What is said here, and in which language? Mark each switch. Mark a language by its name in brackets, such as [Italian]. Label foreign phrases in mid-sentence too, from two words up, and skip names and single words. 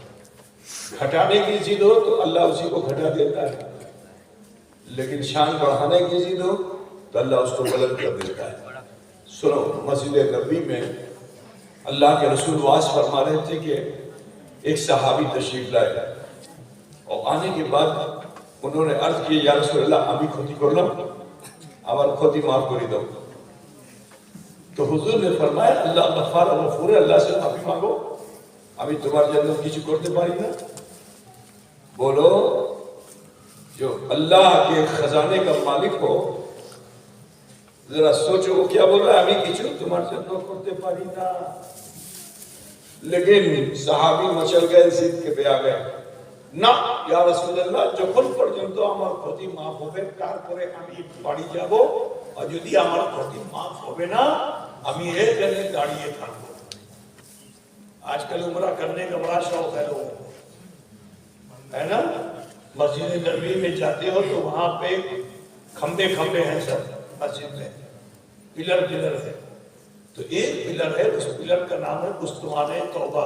[Urdu] گھٹانے کی ضد ہو تو اللہ اسی کو گھٹا دیتا ہے، لیکن شان بڑھانے کی ضد ہو تو اللہ اس کو بلند کر دیتا ہے. سنو، مسجد نبوی میں اللہ کے رسول واعظ فرما رہے تھے کہ ایک صحابی تشریف لائے، اور آنے کے بعد انہوں نے عرض کی یا رسول اللہ [Bangla] আমি ক্ষতি করলাম, আমার ক্ষতি মাফ করে দাও. [Urdu] تو حضور نے فرمایا اللہ غفار و غفور ہے, اللہ سے معافی مانگو, [Bangla] আমি তোমার জন্য কিছু করতে পারি না. [Urdu] بولو جو اللہ کے خزانے کا مالک ہو ذرا سوچو وہ کیا بول رہا ہے, [Bangla] আমি কিছু তোমার জন্য করতে পারি না. [Urdu] لیکن صحابی مچل گئے, ضد کے پہ آ گئے, [Bangla] না ইয়া রাসূলুল্লাহ যখন পর্যন্ত আমার ক্ষতি মাফ হবে তারপরে আমি বাড়ি যাব, আর যদি আমার ক্ষতি মাফ হবে না আমি এখানে দাঁড়িয়ে থাকবো. [Urdu] آج کل عمرہ کرنے کا بڑا شوق ہے لوگوں کو، ہے نا. مسجد نبوی میں جاتے ہو تو وہاں پے کھمبے کھمبے ہیں سب مسجد میں، پلر پلر ہے. تو ایک پلر ہے، اس پلر کا نام ہے استوانے توبہ.